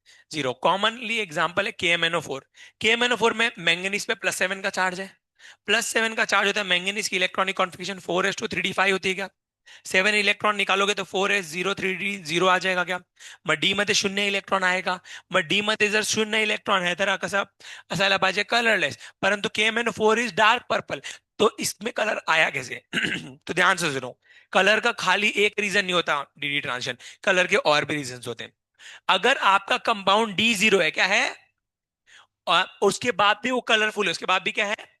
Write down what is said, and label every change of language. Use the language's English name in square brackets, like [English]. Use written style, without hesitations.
[Hindi] 0। Commonly example है KMnO4। KMnO4 में manganese पे +7 का चार्ज है। +7 का चार्ज होता है, मैंगनीज की इलेक्ट्रॉनिक कॉन्फ़िगरेशन 4s2 3d5 होती है क्या? 7 इलेक्ट्रॉन निकालोगे तो 4s0 3d0 आ जाएगा क्या? [Marathi] मग डी मध्ये 0 इलेक्ट्रॉन आएगा। मग डी मध्ये जर 0 इलेक्ट्रॉन है तर कसा असायला पाहिजे? कलरलेस। [Hindi] परंतु KMnO4 [English] Is dark purple. [Hindi] तो इसमें कलर आया कैसे? तो ध्यान से सुनो, कलर का खाली एक रीजन नहीं होता DD ट्रांजिशन, कलर के और भी रीजन होते हैं। अगर आपका कंपाउंड D0 है, क्या है, और उसके बाद भी वो कलरफुल है, उसके बाद भी क्या है?